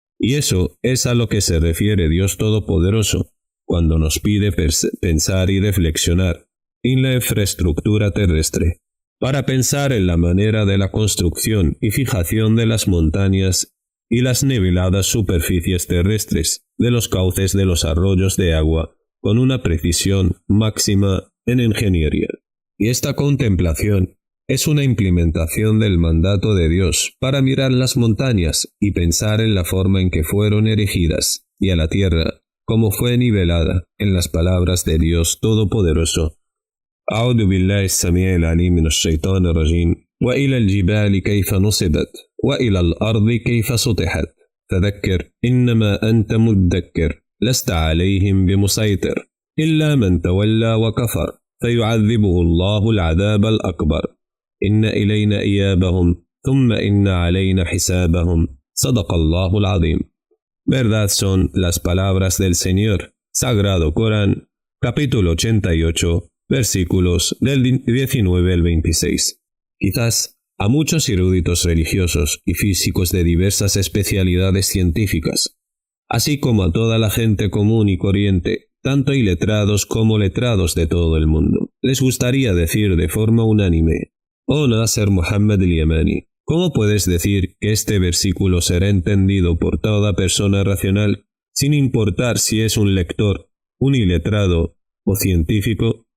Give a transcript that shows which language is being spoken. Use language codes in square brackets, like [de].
[es] Y eso es a lo que se refiere Dios Todopoderoso cuando nos pide pensar y reflexionar en la infraestructura terrestre, para pensar en la manera de la construcción y fijación de las montañas y las niveladas superficies terrestres de los cauces de los arroyos de agua con una precisión máxima en ingeniería. Y esta contemplación es una implementación del mandato de Dios para mirar las montañas y pensar en la forma en que fueron erigidas, y a la tierra, como fue nivelada, en las palabras de Dios Todopoderoso. [ar] أعوذ بالله السميع العليم من الشيطان الرجيم. وإلى الجبال كيف نصبت وإلى الأرض كيف سطحت فذكر إنما أنت مذكر لست عليهم بمسيطر إلا من تولى وكفر فيعذبه الله العذاب الأكبر إن إلينا إيابهم ثم إن علينا حسابهم صدق الله العظيم. [es] Verdad son las palabras del Señor. Sagrado Corán, capítulo 88, versículos del 19 al 26. Quizás a muchos eruditos religiosos y físicos de diversas especialidades científicas, así como a toda la gente común y corriente, tanto iletrados como letrados de todo el mundo, les gustaría decir de forma unánime: «Oh Nasser Muhammad al-Yamani, ¿cómo puedes decir que este versículo será entendido por toda persona racional, sin importar si es un lector, un iletrado o científico?